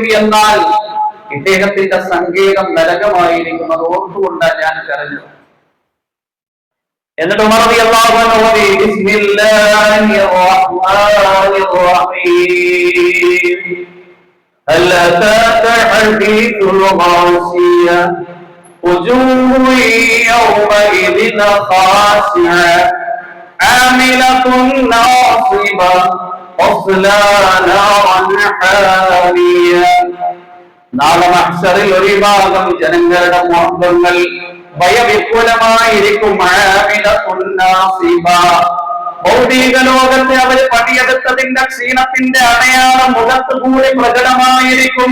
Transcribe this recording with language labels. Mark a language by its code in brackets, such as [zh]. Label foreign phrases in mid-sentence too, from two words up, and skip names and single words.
[ml] എന്നാൽ ഇദ്ദേഹത്തിന്റെ സംഗീതം നരകമായിരിക്കും. അത് ഓർത്തുകൊണ്ടാണ് ഞാൻ കരഞ്ഞത്. എന്നിട്ട് ഉമർ [ar] رضي الله عنه ഓതി, بسم الله الرحمن الرحيم، هل أتاك حديث الغاشية وجوه يومئذ خاشعة عاملة ناصبة تصلى نارا حامية. [ml] നാളെ മഹ്ശറിൽ ഒരു വിഭാഗം ജനങ്ങളുടെ മുഖങ്ങൾ ഭയവിഹ്വലമായിരിക്കും. [ar] عاملة ناصبة, [ml] ഭൗതിക ലോകത്തെ അവർ പണിയെടുത്തതിന്റെ ക്ഷീണത്തിന്റെ അടയാളം മുഖത്ത് കൂടി പ്രകടമായിരിക്കും.